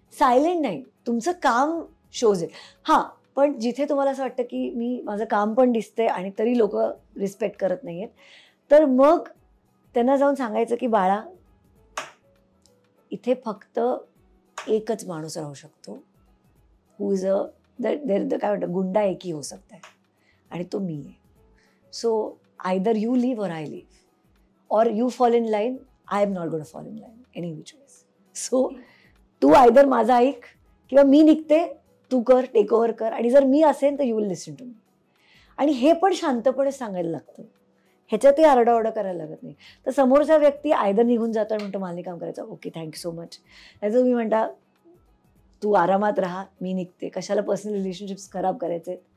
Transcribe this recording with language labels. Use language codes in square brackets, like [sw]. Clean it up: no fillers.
[mr] Silent नाही, तुमचं काम शोज आहे. हां, पण जिथे तुम्हाला असं वाटतं की माझं काम पण दिसतंय आणि तरी लोक रिस्पेक्ट करत नाही आहेत, तर मग त्यांना जाऊन सांगायचं की बाळा, इथे फक्त एकच माणूस राहू शकतो, हू इज काय म्हणतात, [hi] गुंडा एकही हो सकता है, [mr] आणि तो मी आहे. [en] So either you live or I live, or you fall in line, I am not gonna fall in line any which ways. [mr] So Tu either माझा ऐक किंवा मी निघते, तू कर, टेक ओव्हर कर, आणि जर मी असेन तर [en] You will listen to me. [mr] आणि हे पण शांतपणे सांगायला लागतं, ह्याच्यातही आरडाओरडा करायला लागत नाही. तर समोरचा व्यक्ती आयदर निघून जातो आणि म्हणतो मला नाही काम करायचं, [en] okay thank you so much, [mr] नाही तर तुम्ही म्हणता तू आरामात राहा, मी निघते, कशाला पर्सनल रिलेशनशिप्स खराब करायचे.